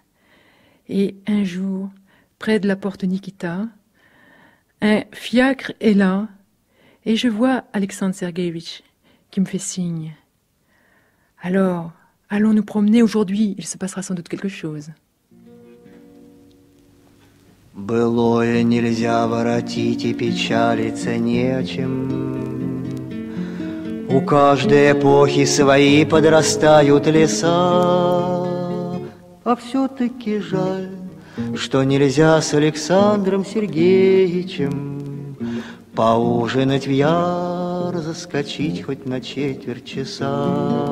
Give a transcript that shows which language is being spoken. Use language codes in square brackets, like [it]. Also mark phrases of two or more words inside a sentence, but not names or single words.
[fr] Et un jour, près de la porte Nikita, un fiacre est là, et je vois Alexandre Sergueïevitch qui me fait signe. Alors, allons nous promener aujourd'hui, il se passera sans doute quelque chose. [ru] Былое нельзя воротить и печалиться нечем. У каждой эпохи свои подрастают леса. А все-таки жаль, что нельзя с Александром Сергеевичем поужинать в яр, заскочить хоть на четверть часа.